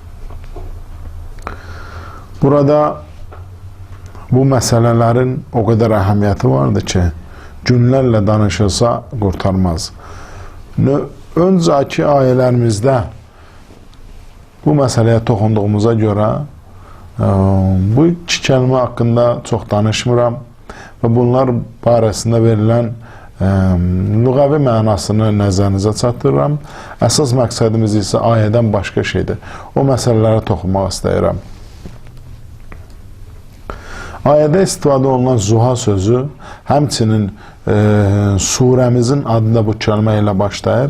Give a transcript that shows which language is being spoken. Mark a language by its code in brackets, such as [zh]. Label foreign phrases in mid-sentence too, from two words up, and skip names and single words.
[tr] Burada bu meselelerin o kadar ehemmiyeti vardı ki günlerle danışılsa kurtarmaz. Önceki ayelerimizde bu meseleye toxunduğumuza göre bu iki kelime hakkında çok danışmıram ve bunlar [az] barəsində verilen lüğəvi mənasını nəzərinizə çatdırıram. Əsas məqsədimiz isə ayədən başqa şeydir. O məsələlərə toxunmaq istəyirəm. Ayədə istifadə olunan Zuha sözü həmçinin surəmizin adında bu kəlmə ilə başlayır.